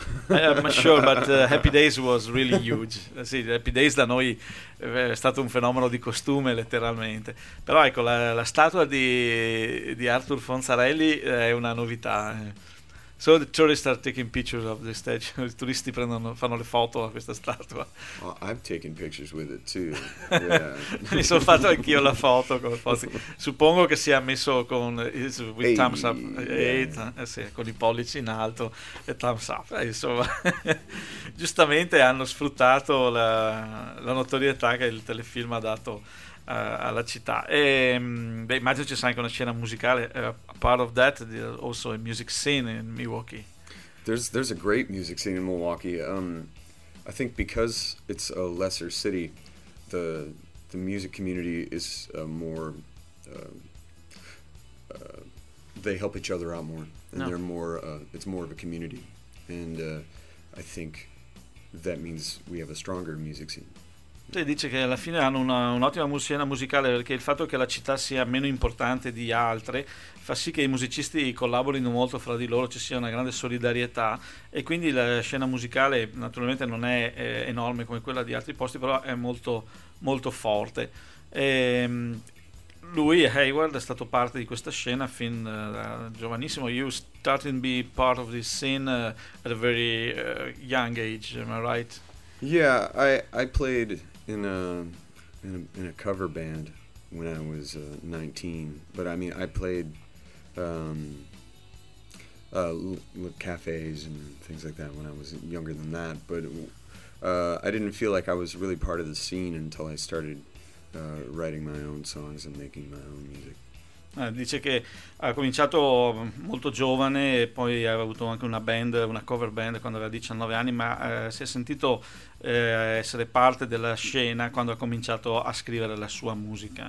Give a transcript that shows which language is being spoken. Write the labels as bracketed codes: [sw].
[en] I'm sure, but Happy Days was really huge. [it] Sì, Happy Days da noi è stato un fenomeno di costume letteralmente. Però ecco, la statua di Arthur Fonzarelli è una novità. [en] So the tourists are taking pictures of the statue. [it] I turisti fanno le foto a questa statua. [en] Well, I've taken pictures with it too. Yeah. [it] Mi sono fatto anch'io la foto con Fonzi. Suppongo che sia messo con [en] with thumbs up. [it] Sì, con i pollici in alto e [en] thumbs up. [it] Insomma, giustamente hanno sfruttato la notorietà che il telefilm ha dato alla città. E immagino ci sia anche una scena musicale. [en] Part of that, also a music scene in Milwaukee. There's a great music scene in Milwaukee. I think because it's a lesser city, the music community is more. They help each other out more, and they're more. It's more of a community, and I think that means we have a stronger music scene. [it] Sì, dice che alla fine hanno un'ottima scena musicale, perché il fatto che la città sia meno importante di altre fa sì che i musicisti collaborino molto fra di loro, ci sia una grande solidarietà, e quindi la scena musicale naturalmente non è enorme come quella di altri posti, però è molto molto forte. E lui, Hayward, è stato parte di questa scena fin da giovanissimo. [en] You started to be part of this scene at a very young age, am I right? Yeah, I played in a cover band when I was 19. But I mean, I played cafes and things like that when I was younger than that. But I didn't feel like I was really part of the scene until I started writing my own songs and making my own music. [it] Dice che ha cominciato molto giovane e poi ha avuto anche una band, una cover band quando aveva 19 anni, ma si è sentito essere parte della scena quando ha cominciato a scrivere la sua musica.